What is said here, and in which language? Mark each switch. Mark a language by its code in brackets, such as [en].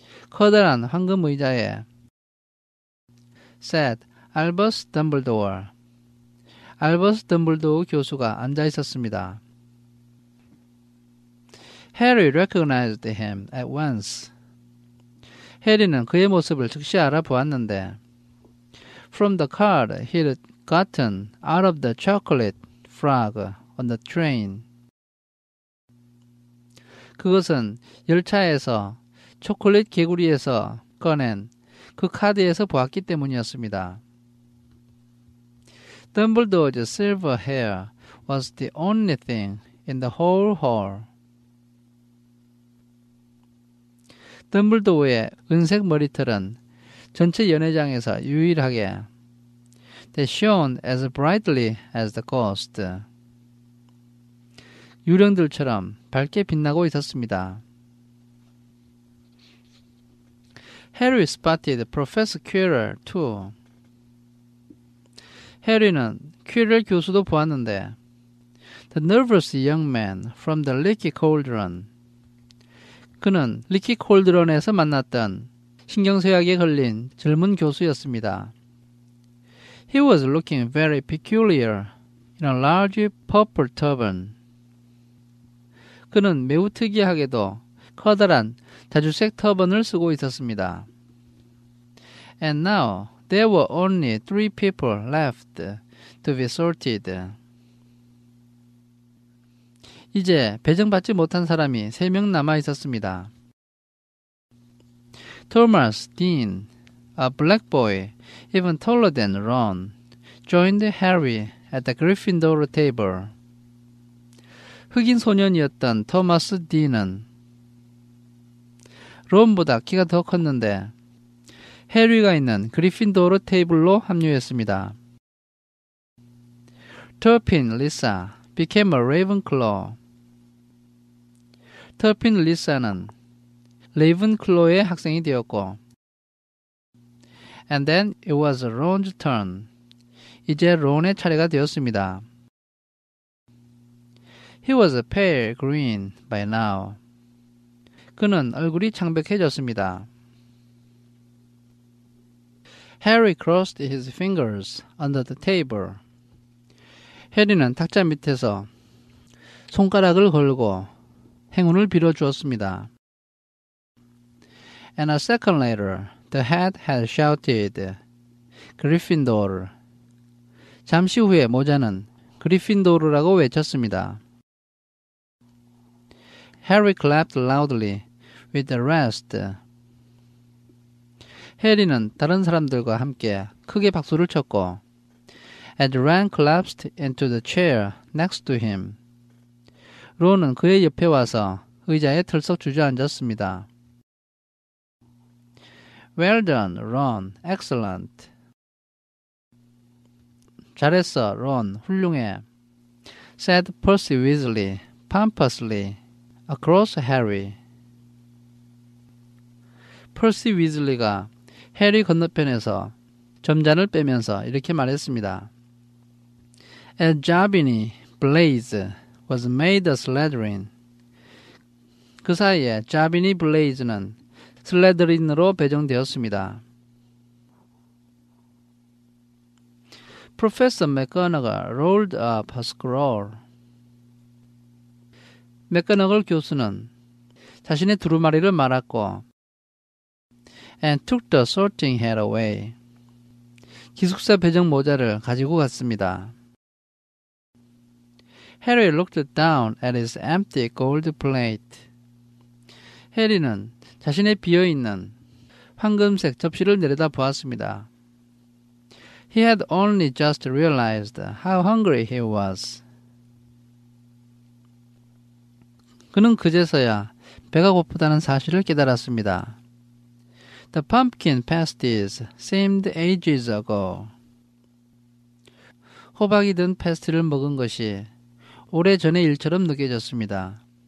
[ko] 커다란 황금 의자에 [en] sat Albus Dumbledore. [ko] 알버스 덤블도어 교수가 앉아 있었습니다. [en] Harry recognized him at once. [ko] 해리는 그의 모습을 즉시 알아보았는데 [en] From the card he'd gotten out of the chocolate frog on the train. [ko] 그것은 열차에서 초콜릿 개구리에서 꺼낸 그 카드에서 보았기 때문이었습니다. [en] Dumbledore's silver hair was the only thing in the whole hall. [ko] 덤블도어의 은색 머리털은 전체 연회장에서 유일하게 [en] They shone as brightly as the ghost. [ko] 유령들처럼 밝게 빛나고 있었습니다. [en] Harry spotted Professor Quirrell too. [ko] 해리는 퀴럴 교수도 보았는데 [en] The nervous young man from the Leaky Cauldron. [ko] 그는 리키 콜드런에서 만났던 신경쇠약에 걸린 젊은 교수였습니다. [en] He was looking very peculiar in a large purple turban. [ko] 그는 매우 특이하게도 커다란 자주색 터번을 쓰고 있었습니다. [en] And now There were only 3 people left to be sorted. [ko] 이제 배정받지 못한 사람이 3명 남아 있었습니다. [en] Thomas Dean, a black boy, even taller than Ron, joined Harry at the Gryffindor table. [ko] 흑인 소년이었던 토마스 딘은 론보다 키가 더 컸는데 해리가 있는 그리핀도르 테이블로 합류했습니다. [en] Turpin Lisa became a Ravenclaw. [ko] 터핀 리사는 레이븐클로의 학생이 되었고 [en] And then it was Ron's turn. [ko] 이제 론의 차례가 되었습니다. [en] He was pale green by now. [ko] 그는 얼굴이 창백해졌습니다. [en] Harry crossed his fingers under the table. [ko] 해리는 탁자 밑에서 손가락을 걸고 행운을 빌어주었습니다. [en] And a second later, the hat had shouted, Gryffindor. [ko] 잠시 후에 모자는 그리핀도르라고 외쳤습니다. [en] Harry clapped loudly with the rest. [ko] 해리는 다른 사람들과 함께 크게 박수를 쳤고 [en] and Ron collapsed into the chair next to him. [ko] 론은 그의 옆에 와서 의자에 털썩 주저앉았습니다. [en] Well done, Ron. Excellent. [ko] 잘했어, 론. 훌륭해. [en] said Percy Weasley pompously across Harry. [ko] 퍼시 위즐리가 해리 건너편에서 점잔을 빼면서 이렇게 말했습니다. [en] As Jabini Blaze was made a Slytherin. [ko] 그 사이에 자비니 블레이즈는 슬레드린으로 배정되었습니다. [en] Professor McGonagall rolled up her scroll. [ko] 맥거너걸 교수는 자신의 두루마리를 말았고 [en] and took the sorting hat away. [ko] 기숙사 배정 모자를 가지고 갔습니다. [en] Harry looked down at his empty gold plate. [ko] 해리는 자신의 비어있는 황금색 접시를 내려다 보았습니다. [en] He had only just realized how hungry he was. [ko] 그는 그제서야 배가 고프다는 사실을 깨달았습니다. [en] The pumpkin pasties seemed ages ago. [ko] 호박이 든 패스트리를 먹은 것이 오래전의 일처럼 느껴졌습니다.